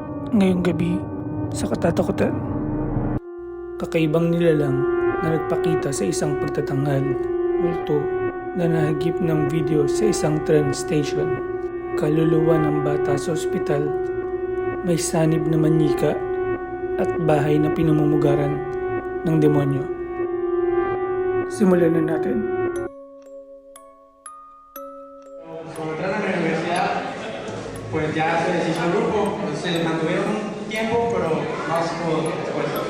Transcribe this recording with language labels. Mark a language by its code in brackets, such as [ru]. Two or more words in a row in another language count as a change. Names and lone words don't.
[tl] Ngayong gabi, sa katatakutan, kakaibang nilalang na nagpakita sa isang pagtatanghal, multo na nahagip ng video sa isang train station, kaluluwa ng bata sa ospital, may sanib na manyika at bahay na pinamumugaran ng demonyo. Simulan na natin. [es] Cuando entraron a la universidad, pues ya se deshizo el grupo, se mantuvieron un tiempo, pero no se pudo después.